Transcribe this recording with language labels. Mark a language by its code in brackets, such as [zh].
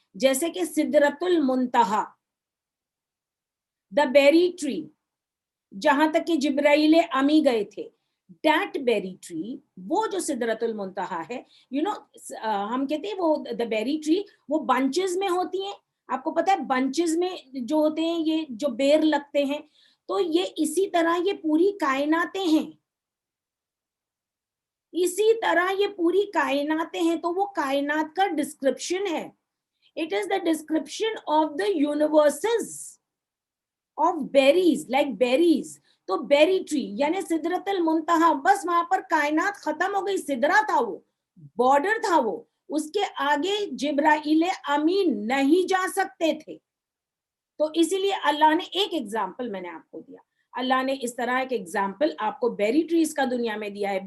[ur] جیسے کہ سدرۃ المنتہا, دا بیری ٹری, جہاں تک کہ جبرائیل امی گئے تھے, دیٹ بیری ٹری, وہ جو سدرۃ المنتہا ہے, ہم کہتے ہیں وہ دا بیری ٹری, وہ بنچز میں ہوتی ہیں. آپ کو پتا ہے بنچز میں جو ہوتے ہیں یہ جو بیر لگتے ہیں, تو یہ اسی طرح یہ پوری کائناتیں ہیں, اسی طرح یہ پوری کائناتیں ہیں. تو وہ کائنات کا ڈسکرپشن ہے. [en] It is the description of the universes of berries, like berries. [ur] تو بیری ٹری یعنی سدرۃ المنتہا, بس وہاں پر کائنات ختم ہو گئی. سدرا تھا وہ, بارڈر تھا وہ, اس کے آگے جبرائیل امین نہیں جا سکتے تھے. تو اسی لیے اللہ نے ایک ایگزامپل میں نے آپ کو دیا, اللہ نے اس طرح ایک ایگزامپل آپ کو بیری ٹریز کا دنیا میں دیا ہے.